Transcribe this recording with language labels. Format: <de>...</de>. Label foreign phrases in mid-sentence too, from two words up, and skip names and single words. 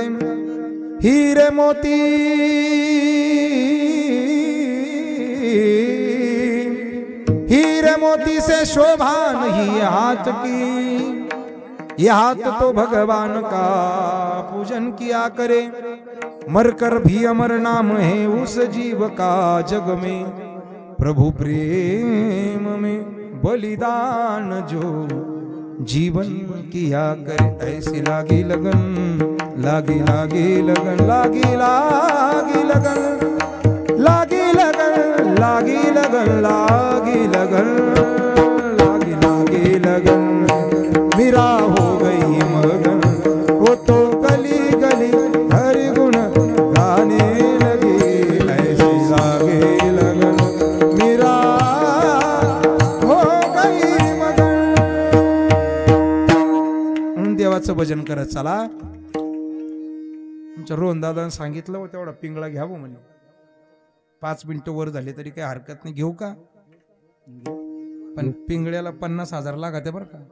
<hi>हीरे मोती हीरे मोती से शोभा नहीं हाथ की, ये हाथ तो भगवान का पूजन किया करे. मरकर भी अमर नाम है उस जीव का जग में, प्रभु प्रेम में बलिदान जो जीवन किया करे. ऐसी लागी लगन लागी लागी लगन लागी लागी लगन लागी लगन लागी लगन लागी लगन लागी लागी लगन. मेरा हो गई मगन वो तो गली गली हरि गुण गाने लगी. ऐसी लागी लगन मेरा हो गई मगन.</hi> <mr>देवाचं भजन करत चला. रोहन दादानं सांगितलं तेवढा पिंगळा घ्यावं म्हणे. 5 मिनिटं वर झाले तरी काही हरकत नाही, घेऊ का? पण पिंगळ्याला 50,000 लागते बरं का.</mr>